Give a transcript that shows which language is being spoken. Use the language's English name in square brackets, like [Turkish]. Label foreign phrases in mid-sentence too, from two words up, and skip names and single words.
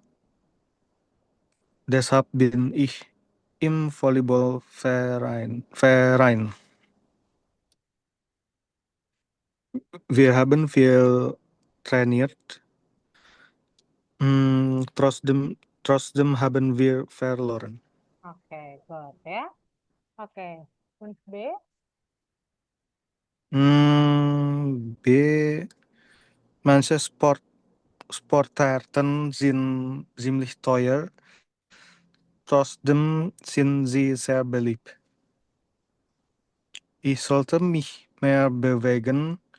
[German] Deshalb bin ich im Volleyballverein. Wir haben viel trainiert. Trotzdem haben wir verloren. [Indonesian] Oke, good ya. Oke, [German] Kunst B. B. Manche Sportarten sind ziemlich teuer. Trotzdem sind sie sehr beliebt. Ich sollte mich mehr bewegen.